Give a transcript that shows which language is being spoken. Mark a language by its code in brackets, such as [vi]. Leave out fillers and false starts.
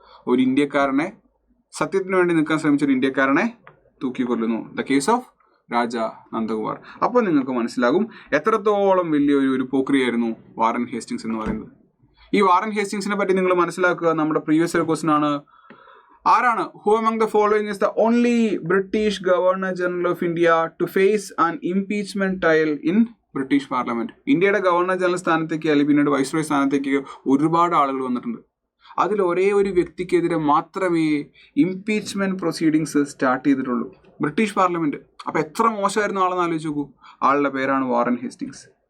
[ml] ഒരു ഇന്ത്യക്കാരനെ, സത്യത്തിന് വേണ്ടി നിൽക്കാൻ ശ്രമിച്ച ഒരു ഇന്ത്യക്കാരനെ തൂക്കിക്കൊല്ലുന്നു. [en] the case of [ml] രാജ നന്ദകുമാർ. അപ്പോൾ നിങ്ങൾക്ക് മനസ്സിലാകും എത്രത്തോളം വലിയൊരു പോക്രിയായിരുന്നു വാറൻ ഹേസ്റ്റിങ്സ് എന്ന് പറയുന്നത്. ഈ വാറൻ ഹേസ്റ്റിങ്സിനെ പറ്റി നിങ്ങൾ മനസ്സിലാക്കുക. നമ്മുടെ പ്രീവിയസ് ഇയർ ക്വസ്റ്റൻ ആണ്. ആരാണ്? [en] Who among the following is the only British Governor General of India to face an impeachment trial in British Parliament? [ml] ഇന്ത്യയുടെ ഗവർണർ ജനറൽ സ്ഥാനത്തേക്ക് അല്ലെങ്കിൽ പിന്നീട് വൈസ്രോയ് സ്ഥാനത്തേക്ക് ഒരുപാട് ആളുകൾ വന്നിട്ടുണ്ട്. അതിൽ ഒരേ ഒരു വ്യക്തിക്കെതിരെ മാത്രമേ ഇംപീച്ച്മെന്റ് പ്രൊസീഡിങ്സ് സ്റ്റാർട്ട് ചെയ്തിട്ടുള്ളൂ, ബ്രിട്ടീഷ് പാർലമെന്റ്. അപ്പൊ എത്ര മോശമായിരുന്നു ആളെന്ന് ആലോചിച്ച് നോക്കൂ. ആളുടെ പേരാണ് വാറൻ ഹേസ്റ്റിങ്സ്.